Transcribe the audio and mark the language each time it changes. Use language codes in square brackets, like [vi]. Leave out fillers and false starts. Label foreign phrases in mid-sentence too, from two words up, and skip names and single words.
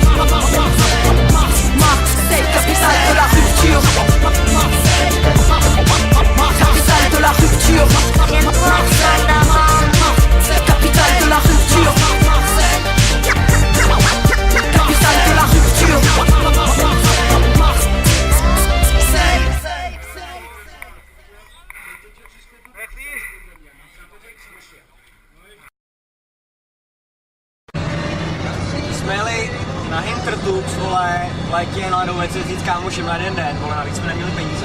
[fr] Marseille, capitale de la rupture. Capitale de la rupture. Capitale de la rupture. Capitale de la rupture. [cs] Jsme jeli na Hintertux, vole, v létě na ledovce jít s kámošem na jeden den, vole, navíc jsme neměli peníze.